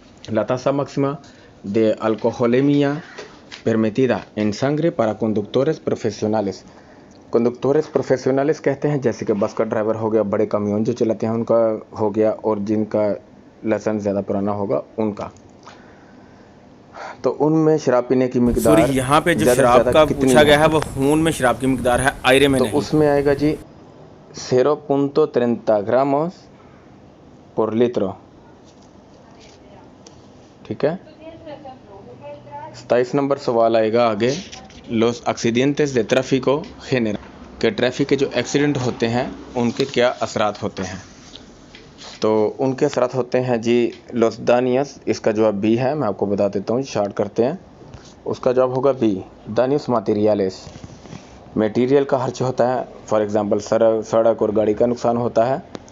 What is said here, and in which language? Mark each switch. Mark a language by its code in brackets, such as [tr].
[es] La tasa máxima de alcoholemia permitida en sangre para conductores profesionales। [hi] Conductors professionals कहते हैं जैसे कि बस का ड्राइवर हो गया, बड़े कमियोन जो चलाते हैं उनका हो गया, और जिनका लाइसेंस ज़्यादा पुराना होगा उनका। तो उनमें शराब पीने की मिकदार, सॉरी यहाँ पे जो शराब का पूछा गया है वो खून में शराब की मिकदार है, आयरे में तो नहीं। उसमें आएगा जी [es] 0.30 gramos por litro। [hi] ठीक है। 27 नंबर सवाल आएगा आगे, [es] los accidentes de tráfico general, [hi] कि ट्रैफिक के जो एक्सीडेंट होते हैं उनके क्या असरात होते हैं। तो उनके असरात होते हैं जी लॉस दानियस, इसका जवाब बी है। मैं आपको बता देता हूँ, शार्ट करते हैं। उसका जवाब होगा बी, दानियस मटेरियलिस। मटेरियल का खर्च होता है, फॉर एग्जांपल सड़क और गाड़ी का नुकसान होता है।